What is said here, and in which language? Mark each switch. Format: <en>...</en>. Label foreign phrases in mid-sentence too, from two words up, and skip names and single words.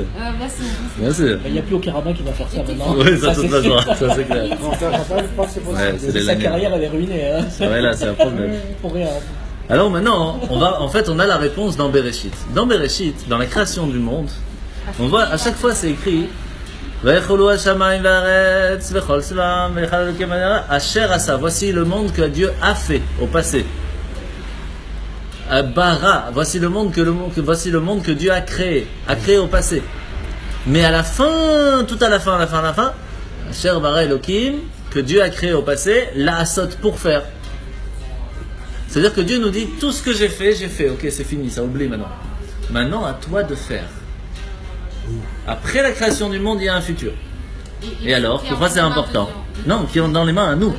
<fr>Bien sûr. Il n'y a plus aucun rabbin qui va faire ça maintenant. Oui, ça toute c'est la sûr. joie, ça c'est clair. Non, faire rabbin, je pense que c'est possible. Ouais, c'est des Sa lanières. carrière, elle est ruinée. Hein. Ouais, là, c'est un problème. Pour rien. Alors maintenant, on a la réponse dans Bereshit. Dans Bereshit, dans la création du monde, on voit, à chaque fois c'est écrit</fr> <he>ויכולו השמים והארץ וכל צבאם ויכל אלהים הארה אשר עשה.</he> <fr>Voici le monde que Dieu a fait au passé. Bara, voici le monde que Dieu a créé au passé. Mais à la fin, tout à la fin,</fr> <he>אשר ברא אלהים,</he> <fr>que Dieu a créé au passé,</fr> <he>לעשות</he> <fr>pour faire. C'est-à-dire que Dieu nous dit tout ce que j'ai fait, ok, c'est fini, ça oublie maintenant. Maintenant, à toi de faire. Après la création du monde, il y a un futur. Et alors, pourquoi c'est important? Non, qui est dans les mains à nous.</fr>